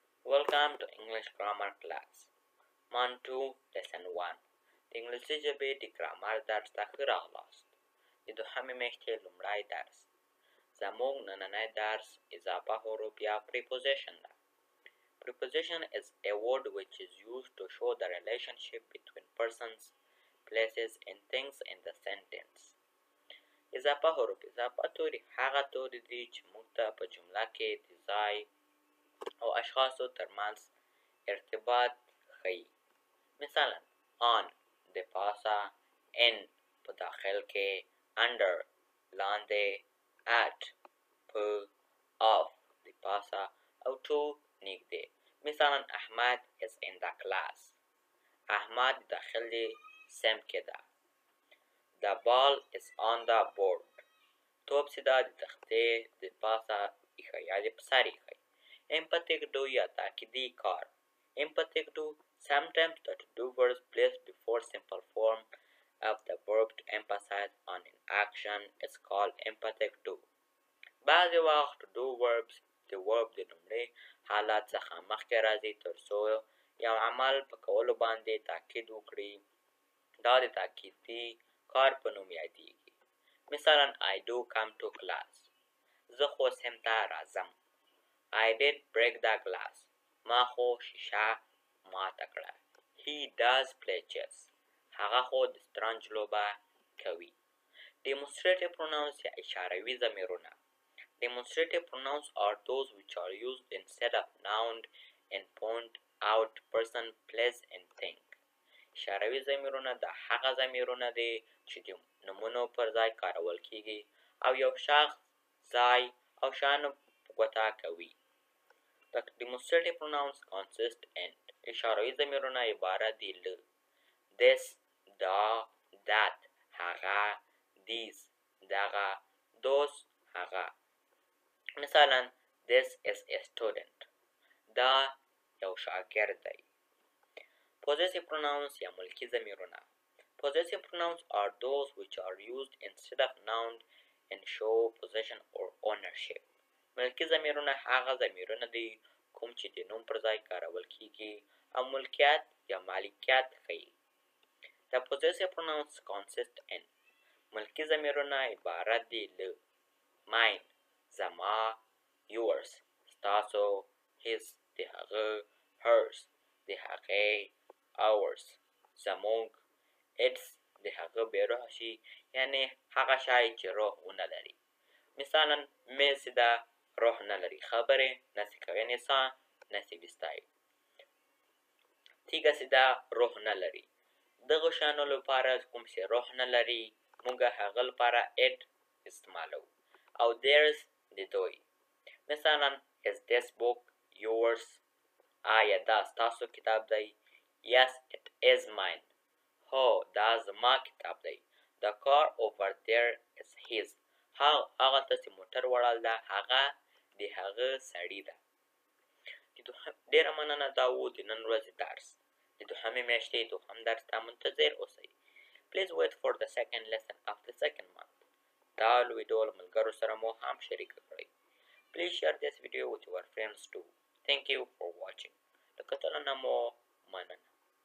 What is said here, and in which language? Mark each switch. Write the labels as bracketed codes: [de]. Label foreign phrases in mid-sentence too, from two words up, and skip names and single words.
[en] Welcome to English Grammar class. Month 2, Lesson 1. [ps] د انګلیسي ژبې د ګرامر درس ته ښه راغلاست. د دوهمې میاشتې لومړی درس. زموږ نننی درس اضافه حروف یا preposition ده. [en] Preposition is a word which is used to show the relationship between persons, places and things in the sentence. [ps] اضافه حروف اضافه توري هغه توري دي چې موږ ته په جمله کې د ځای او اشخاصو ترمنځ ارتباط ښیي. مثلا on د پاسه، in په داخل کې، under لاندې، at په، off د پاسه او to نږدې. [en] مثلا احمد is in the class. [ps] احمد د داخلي صنف کې ده. [en] The ball is on the board. [ps] توپ چې ده د تختې د پاسه ایښی یا د په سر ایښی. [en] Emphatic do [ps] یا تاکیدي کار. [en] Emphatic do sometimes the to-do words placed before simple form of the verb to emphasize on an action is called emphatic do. [ps] بعضې وخت [en] to-do verbs [ps] د verb د لومړي حالت څخه مخکې راځي تر څو یو عمل په کولو باندې تاکید وکړي. دا د تاکیدي کار په نوم یادیږي. [en] مثلا I do come to class. [ps] زه خو صنف ته راځم. [en] I did break the glass. [ps] ما خو شیشه ماته کړه. [en] He does play chess. [ps] هغه خو د شطرنج لوبه کوي. [en] Demonstrative pronouns [ps] یا اشاروي ضمیرونه. [en] Demonstrative pronouns are those which are used instead of noun and point out person, place and thing. [ps] اشاروي ضمیرونه د هغه ضمیرونه دي چې د نومونو پر ځای کارول کیږي او یو شخص، ځای او شیانو ګوته کوي. [en] The demonstrative pronouns consist in [ps] اشاروي ضمیرونه عبارت دي له [en] this، دا، that، هغه، these، دغه، those، [ps] هغه. [en] مثلا this is a student. [ps] دا یو شاګرد دی. [en] Possessive pronouns [ps] یا ملکي ضمیرونه. [en] Possessive pronouns are those which are used instead of noun and show possession or ownership. [ps] ملکي ضمیرونه هغه ضمیرونه دي کوم چې د نوم پر ځای کارول کیږي او ملکیت یا مالکیت ښیي. [en] The possessive pronouns consist in [ps] ملکي ضمیرونه عبارت دي له mine، زما، yours، ستاسو، his، د هغه، hers، د هغې، ours، زموږ، its، د هغه بېروح شي یعنی هغه شی چې روح ونه لري. مثلا مس ده روح نه لري. خبرې نسی کوي انسان نسی بیستای. تیږه چې ده روح نه لري. دغه شیانو لپاره کوم چې روح نه لري موږ هغه لپاره it استعمالوو. [en] او theirs [ps] د دوی. مثلا [en] is this book yours؟ [ps] آیا دا ستاسو کتاب دی؟ [en] Yes it is mine. [ps] هو دا زما کتاب دی. [en] The car over there is his. [ps] هغه ته چې موټر وړل ده هغه د هغه سړي ده. ډېره مننه دا و د نن ورځې درس. د دوهمې میاشتې دوهم درس ته منتظر اوسئ. [en] Please wait for the second lesson of the second month. [ps] دا ویډیو له ملګرو سره مو هم شریکه کړئ. [en] Please share this video with your friends too. Thank you for watching. [ps] د کتلو نه مو مننه.